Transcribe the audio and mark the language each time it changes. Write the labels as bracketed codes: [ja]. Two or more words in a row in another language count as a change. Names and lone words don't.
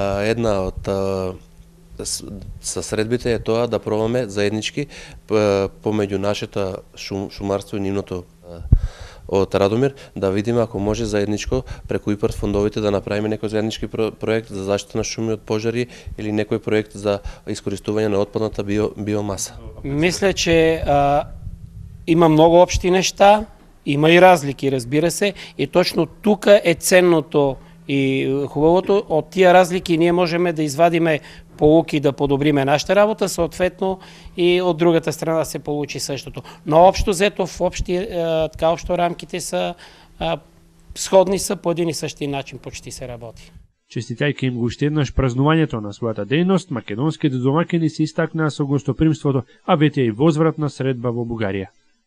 [mk] Исто така, една од Со средбите е тоа да пробаме заеднички помеѓу нашето шумарство и нивното од Радомир, да видиме ако може заедничко преку ИПАРД фондовите да направиме некој заеднички проект за заштита на шуми од пожари или некој проект за искористување на отпадната биомаса. [bg] Мисля, че има много общи неща, има и разлики, разбира се, и точно тук е ценното и хубавото. От тия разлики ние можем да извадиме поуки да подобриме нашата работа, съответно и от другата страна да се получи същото. Но общо взето в общо рамките са сходни, са по един и същи начин почти се работи. [mk] Честитајќи им го уште еднаш празнувањето на својата дејност, македонските домакини се истакнаа со гостопримството, а веќе и возвратна средба во Бугарија.